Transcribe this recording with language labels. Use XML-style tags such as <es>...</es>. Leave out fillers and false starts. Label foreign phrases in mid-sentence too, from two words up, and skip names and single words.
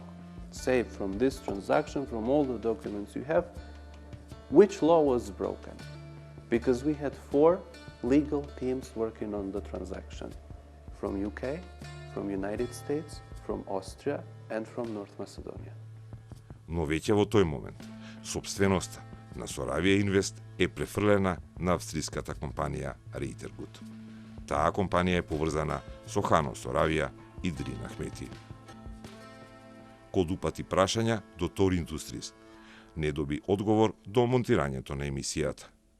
<en>Say from this transaction, from all the documents you have, which law was broken. Because we had 4 legal teams working on the transaction, from UK, from United States, from Austria, and from North Macedonia.</en> <mk>Но веќе во тој момент, собственоста на Соравија Инвест е префрлена на австриската компанија Reutergut. Таа компанија е поврзана со Хано Соравија и Дрин Ахмети. Код упати прашања до Тор Industries не доби одговор до монтирањето на емисијата.</mk>